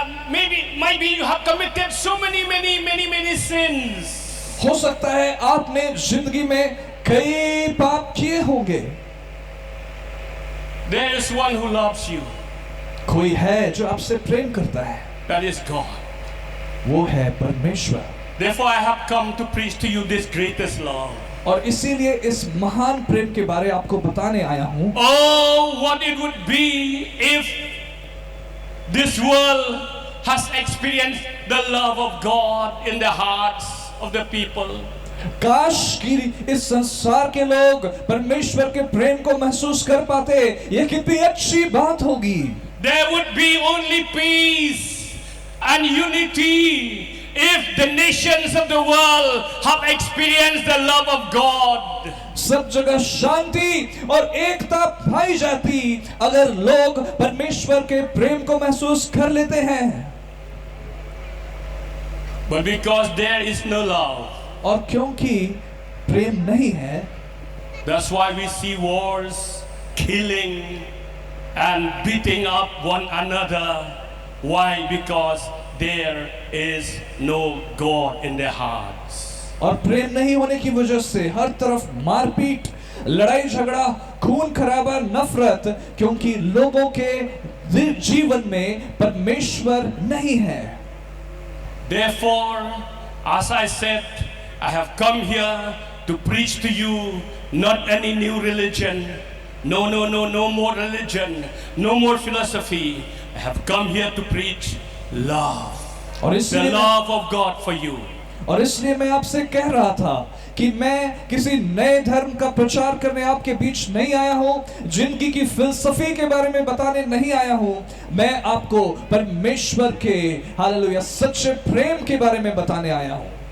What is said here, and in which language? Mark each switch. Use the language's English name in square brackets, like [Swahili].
[English] maybe you have committed so many sins. [Hindi] हो सकता है आपने जिंदगी में कई पाप किए होंगे। [English] There is one who loves you. [Hindi] कोई है जो आपसे प्रेम करता है, [English] That is God. [Hindi] वो है परमेश्वर। [English] Therefore, I have come to preach to you this greatest love. [Hindi] और इसीलिए इस महान प्रेम के बारे आपको बताने आया हूं। [English] Oh, what it would be if this world has experienced the love of God in the hearts of the people. [Hindi] काश कि इस संसार के लोग परमेश्वर के प्रेम को महसूस कर पाते, ये कितनी अच्छी बात होगी। [English] There would be only peace and unity if the nations of the world have experienced the love of God. [Hindi] सब जगह शांति और एकता पाई जाती अगर लोग परमेश्वर के प्रेम को महसूस कर लेते हैं। [English] But because there is no love, [Hindi] और क्योंकि प्रेम नहीं है, [English] that's why we see wars, killing and beating up one another. Why? Because there is no God in their hearts. [Hindi] और प्रेम नहीं होने की वजह से हर तरफ मारपीट, लड़ाई झगड़ा, खून खराबा, नफरत, क्योंकि लोगों के जीवन में परमेश्वर नहीं है। [English] Therefore, as I said, I have come here to preach to you not any new religion. No more religion, no more philosophy. I have come here to preach love. [Hindi] और [English] The [Hindi] इसलिए [English] love of God for you. [Hindi] और इसलिए मैं आपसे कह रहा था कि मैं किसी नए धर्म का प्रचार करने आपके बीच नहीं आया हूं, जिंदगी की फिलसफी के बारे में बताने नहीं आया हूं। मैं आपको परमेश्वर के हालेलुया सच्चे प्रेम के बारे में बताने आया हूं।